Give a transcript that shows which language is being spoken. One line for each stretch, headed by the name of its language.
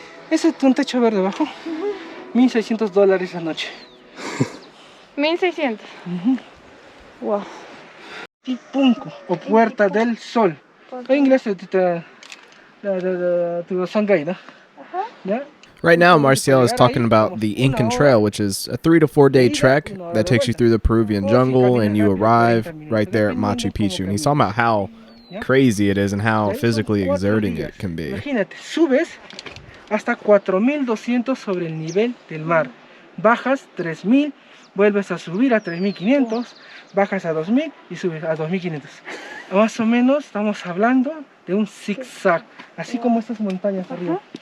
Spanish: Ese es un techo verde abajo. $1,600 la noche. 1600. Wow. Tipunco o Puerta del Sol. En inglés es Shanghai, ¿no? ¿Ya?
English: Right now, Marcial is talking about the Incan Trail, which is a 3 to 4 day trek that takes you through the Peruvian jungle, and you arrive right there at Machu Picchu. And he's talking about how crazy it is and how physically exerting it can be.
Spanish: Imagínate, subes hasta 4,200 sobre el nivel del mar. Bajas 3,000, vuelves a subir a 3,500, bajas a 2,000 y subes a 2,500. Más o menos estamos hablando de un zigzag, así como estas montañas arriba.